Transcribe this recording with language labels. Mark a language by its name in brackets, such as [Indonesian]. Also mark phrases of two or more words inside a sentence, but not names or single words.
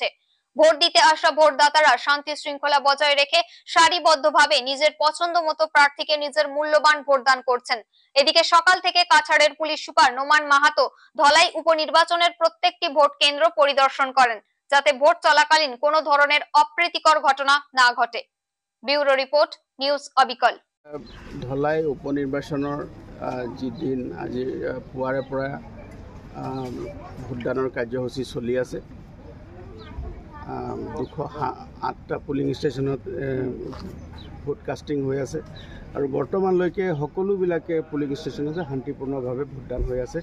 [Bangla] ভোট দিতে আসা ভোটদাতারা শান্তি শৃঙ্খলা বজায় রেখে সারিবদ্ধভাবে নিজের পছন্দ মতো প্রার্থীকে নিজের মূল্যবান ভোটদান করছেন। এদিকে সকাল থেকে কাছাড়ের পুলিশ সুপার নোমান মাহাতো ধলাই উপনির্বাচনের প্রত্যেকটি ভোট কেন্দ্র পরিদর্শন করেন, যাতে ভোট চলাকালীন কোনো ধরনের অপ্রীতিকর ঘটনা না ঘটে। ব্যুরো রিপোর্ট, নিউজ অবিকল। [Assamese] ধলাই উপনিৰ্বাচনৰ যিদিন আজি পুৱাৰে পৰা ভোটদানৰ কাৰ্যসূচী চলি আছে। 208টা [English] polling stationত vote casting [Assamese] হৈ আছে আৰু বৰ্তমানলৈকে সকলোবিলাকে [English] polling stationতে [Assamese] শান্তিপূৰ্ণভাৱে ভোটদান হৈ আছে।